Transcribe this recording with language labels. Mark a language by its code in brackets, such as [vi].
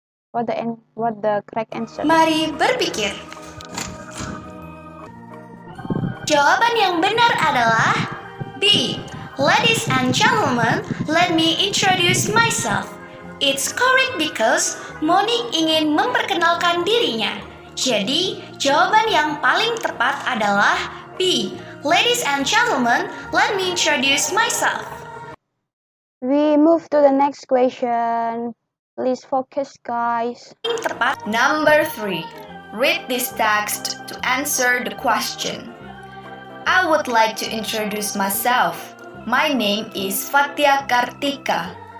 [en] What the correct answer? [id] Mari berpikir. Jawaban yang benar adalah B. [en] Ladies and gentlemen, let me introduce myself. It's correct because Monique [id] ingin memperkenalkan dirinya. Jadi, jawaban yang paling tepat adalah B. [en] Ladies and gentlemen, let me introduce myself. We move to the next question. Please focus, guys. Tepat. Number 3. Read this text to answer the question. I would like to introduce myself. My name is Fatia Kartika.